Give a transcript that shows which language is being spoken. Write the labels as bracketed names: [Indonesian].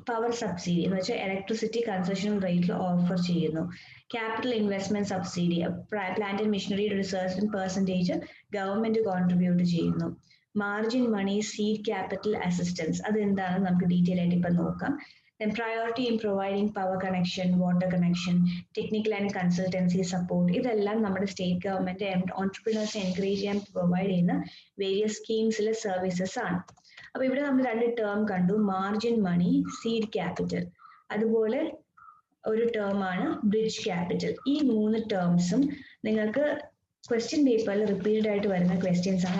[Malayalam] Power subsidy എന്ന് വെച്ചാൽ electricity concessional റേറ്റിൽ ഓഫർ ചെയ്യുന്നു. Capital investment subsidy, plant and മെഷീനറിയുടെ ഒരു സർട്ടൻ പെർസെന്റേജ് ഗവൺമെന്റ് കോൺട്രിബ്യൂട്ട് ചെയ്യുന്നു. Margin money, seed capital assistance, അതെന്താണെന്ന് നമുക്ക് ഡീറ്റെയിൽ ആയിട്ട് ഇപ്പം നോക്കാം. [English] Then priority in providing power connection, water connection, technical and consultancy support. [Malayalam] ഇതെല്ലാം നമ്മുടെ സ്റ്റേറ്റ് ഗവൺമെന്റ് ഓൺടർപ്രീനേഴ്സിനെ എൻകറേജ് ചെയ്യാൻ പ്രൊവൈഡ് ചെയ്യുന്ന വേരിയസ് സ്കീംസിലെ സർവീസസ് ആണ്. അപ്പൊ ഇവിടെ നമ്മൾ രണ്ട് ടേം കണ്ടു, മാർജിൻ മണി, സീഡ് ക്യാപിറ്റൽ. അതുപോലെ ഒരു ടേം ആണ് ബ്രിഡ്ജ് ക്യാപിറ്റൽ. ഈ മൂന്ന് ടേംസും നിങ്ങൾക്ക് ക്വസ്റ്റ്യൻ പേപ്പറിൽ റിപ്പീറ്റഡ് ആയിട്ട് വരുന്ന ക്വസ്റ്റ്യൻസ് ആണ്.